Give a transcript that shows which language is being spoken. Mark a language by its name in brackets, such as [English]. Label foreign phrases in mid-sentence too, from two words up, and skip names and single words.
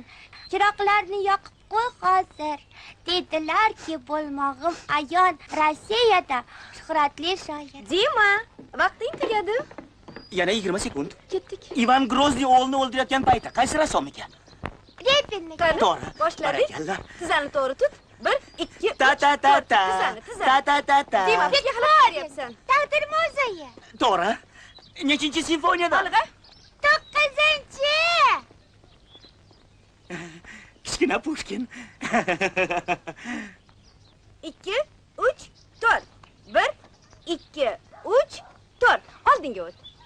[Uzbek] Chiroqlarni yoqib qo'y hozir. Dedilarki bo'lmog'im ayon. Rossiyada shuhratli shoir. Dima, vaqting tugadi. Yana 20 sekund. Ketdik. Ivan Grozniy o'g'lini o'ldirayotgan paytda qaysi rassomniki? Repinnik. To'g'ri. Boshladik. Tizzani to'g'ri tut. 1, 2, 3. Ta ta ta ta. Ta ta ta ta. Dima, nega qilyapsan? Taqdir mo'jiza. To'g'ri. Nechinchi simfoniyada? Olg'a. 9-chi. Kichkina Pushkin. 2, 3, 4. 1, 2, 3, 4. Oldinga o't.